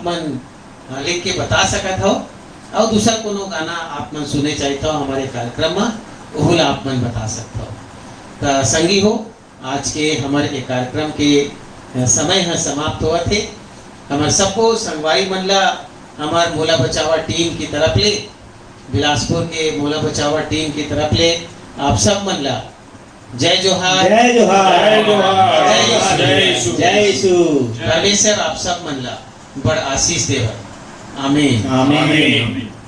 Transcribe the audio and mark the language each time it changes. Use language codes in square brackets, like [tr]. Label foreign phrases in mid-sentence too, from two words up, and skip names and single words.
[hne] मन लिख के बता सकत हो और दूसरा कोनो गाना आप मन सुने चाहत हो हमारे कार्यक्रम में हुला आप मन बता सकते हो तो संगी हो आज के हमारे कार्यक्रम के समय है समाप्त हुआ थे हमारे सबको संगवारी मनला हमारे मोला बचावा टीम की तरफ ले बिलासपुर के मोला बचावा टीम की तरफ ले आप सब मनला जय जोहार जय जोहार जय जोहार जय जोहार। जय यीशु जय यीशु परमेश्वर आप सब मनला बड़ आशीष देवर आमीन आमीन आमीन